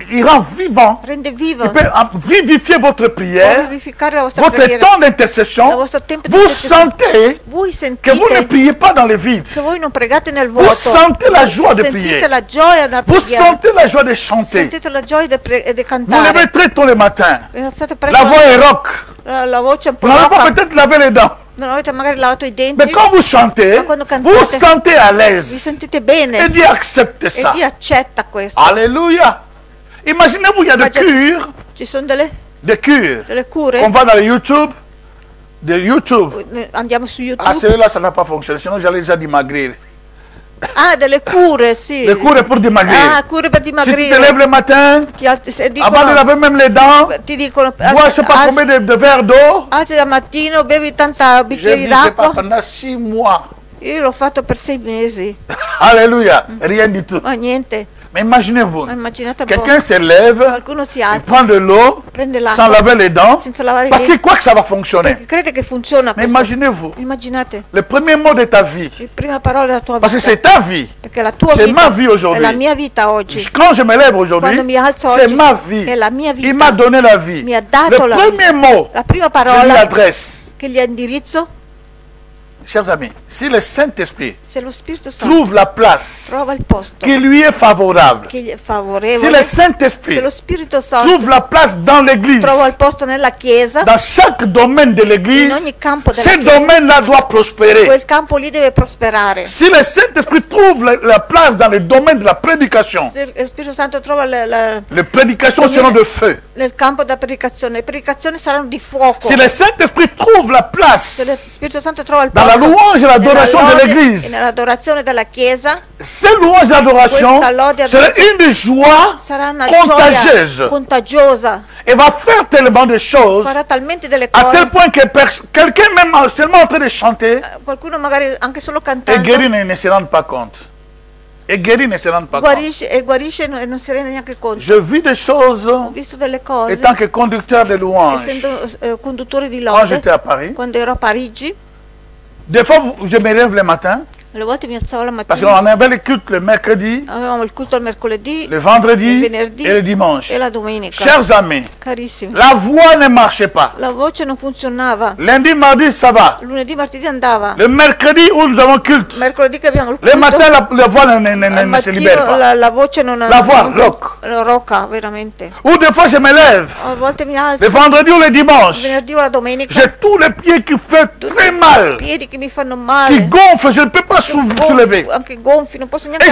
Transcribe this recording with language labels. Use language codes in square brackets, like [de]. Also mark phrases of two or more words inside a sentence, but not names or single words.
[fr] Il rend vivant. [it] rende vivo. [fr] Il peut vivifier votre [it] Può [fr] prière, [it] vivificare la vostra [fr] votre [it] preghiera. [fr] temps Il d'intercession. [it] vostro tempo di [fr] Vous [it] intercessione. [fr] sentez [it] Voi [fr] que vous ne [it] sentite [fr] priez pas dans le vide. [it] che voi non pregate nel [fr] Vous [it] vuoto. [fr] sentez la joie de [it] Sentite [fr] prier. [it] la gioia da [fr] Vous [it] preghiera. [fr] sentez la joie de chanter. [it] Sentite la gioia di [fr] Vous [it] cantare. [fr] levez très tôt le matin. [it] Vi alzate [fr] La [it] presto, [fr] voix est rock. [it] la voce è un po' [fr] Vous n'avez pas [it] roca. [fr] peut-être lavé les dents. [it] Non avete magari lavato i denti. [fr] Mais quand vous chantez, [it] Ma quando cantate, [fr] vous sentez à [it] Vi [fr] l'aise. [it] sentite bene. [fr] Et Dieu accepte [it] E [fr] ça. [it] Dio accetta questo. [fr] Alléluia. Imaginez-vous, il y a des cures, [it] Ci sono [fr] des cures. [it] delle cure. [fr] On va dans le YouTube, de YouTube. [it] Andiamo su [fr] Ah, [it] YouTube. [fr] celui-là, ça n'a pas fonctionné. Sinon, j'allais déjà dimagrir. [it] Ah, delle cure, sì. [fr] Les cures pour dimagrir. [it] Ah, cure per [fr] Si tu te [it] dimagrire. [fr] lèves le matin, [it] Se [fr] avant de [it] dicono, [fr] laver même les dents, [it] ti dicono [fr] bois je sais pas combien de verres d'eau. [it] alzi da mattino, bevi tanta [fr] J'ai [it] bicchieri [fr] dit, c'est pas [it] d'acqua. [fr] pendant 6 mois. [it] Io l'ho fatto per 6 mesi, [fr] Alléluia. Rien du tout. [it] ma niente. [fr] Mais imaginez-vous, [it] Ma immaginate un po'. [fr] quelqu'un se lève, [it] Qualcuno si [fr] il [it] alza, [fr] prend de l'eau, [it] prende [fr] sans [it] l'acqua, [fr] laver les dents, [it] senza lavare i [fr] parce [it] denti. [fr] qu'il croit que ça va fonctionner. [it] Perché crede che funziona [fr] Mais [it] questo. [fr] imaginez-vous, [it] Immaginate, [fr] le premier mot de ta vie, [it] la prima parola della tua [fr] parce que [it] vita. [fr] c'est ta vie. [it] Perché la tua [fr] c'est [it] vita [fr] ma vie [it] è [fr] aujourd'hui. [it] la mia vita oggi. [fr] Quand je me lève aujourd'hui, [it] Quando mi alzo [fr] c'est [it] oggi, [fr] ma vie. [it] è la mia vita. [fr] Il m'a donné la vie. [it] Mi ha dato [fr] Le [it] la [fr] premier mot, [it] La prima [fr] je lui [it] parola [fr] adresse, [it] che gli indirizzo [fr] chers amis, si le Saint-Esprit [it] Se lo Spirito Santo [fr] trouve la place [it] trova il posto [fr] qui lui est favorable, [it] che gli è [fr] si [it] favorevole, [fr] le [it] se [fr] Saint-Esprit [it] lo Spirito Santo [fr] trouve la place dans l'église, [it] trova il posto nella Chiesa, [fr] dans chaque domaine de [it] in [fr] l'église, [it] ogni campo della [fr] ce [it] Chiesa, [fr] domaine-là doit prospérer. [it] quel campo lì deve prosperare. [fr] Si le Saint-Esprit trouve la place dans le domaine de la prédication, [it] Se lo Spirito Santo trova [fr] les prédications seront de feu. [it] nel campo della predicazione, le predicazioni saranno di fuoco. [fr] Si le Saint-Esprit trouve la [it] Se lo [fr] place [it] Spirito Santo trova il [fr] dans la [it] posto [fr] louange et l'adoration de [it] nella lode e [fr] l'église, [it] nell'adorazione della Chiesa, [fr] ces louanges et l'adoration [it] questa lode e [fr] sera [it] adorazione [fr] une joie [it] sarà una [fr] contagieuse [it] gioia contagiosa, [fr] et va faire tellement de choses [it] farà talmente delle [fr] à [it] cose, [fr] tel point que quelqu'un même seulement en train de chanter [it] qualcuno magari anche solo [fr] et [it] cantando [fr] guéri ne se rend pas compte. Et guéri ne se rend pas compte. [it] guarisce e non si rende neanche conto. [fr] Je vis des choses [it] Ho visto delle cose, [fr] étant que conducteur de louanges. [it] essendo conduttore di [fr] Quand [it] lode, [fr] j'étais à Paris, [it] quando ero a Parigi, [fr] des fois je me lève le matin [it] alle volte mi alzavo la [fr] parce [it] mattina, [fr] qu'on avait le culte le mercredi, [it] avevamo il culto il mercoledì, [fr] le vendredi [it] il venerdì [fr] et le dimanche. [it] e la domenica. [fr] Chers amis, [it] Carissimi, [fr] la voix ne marchait pas. [it] la voce non funzionava. [fr] Lundi, mardi, ça va. [it] Lunedì, martedì andava. [fr] Le mercredi où nous avons culte, [it] Mercoledì che abbiamo il [fr] le [it] culto, [fr] matin, la voix ne [it] al [fr] se libère [it] mattino [fr] pas. [it] la voce non [fr] La voix [it] non- [fr] rock. [it] rocca veramente. [fr] Ou des fois, je me lève. [it] A volte mi alzo, [fr] Le vendredi ou le [it] il [fr] dimanche, [it] venerdì o la domenica, [fr] j'ai tous les pieds qui font très mal, [it] piedi che mi fanno [fr] qui [it] male, [fr] gonflent, je ne peux pas soulever. [it] anche gonfi, non posso neanche